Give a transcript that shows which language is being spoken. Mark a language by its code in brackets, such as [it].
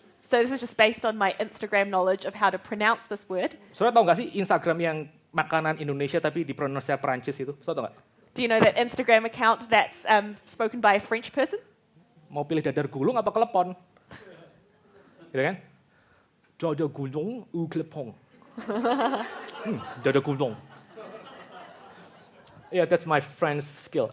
[en] So this is just based on my Instagram knowledge of how to pronounce this word. [id] Saudara tahu nggak sih Instagram yang makanan Indonesia tapi dipronuncia Prancis itu? Saudara tahu nggak? [en] Do you know that Instagram account that's spoken by a French person? [id] Mau pilih dadar gulung apa kelepon? Gitu kan? Dodo gulung uklepong. Dodo gulung. [en] Yeah, that's my friend's skill.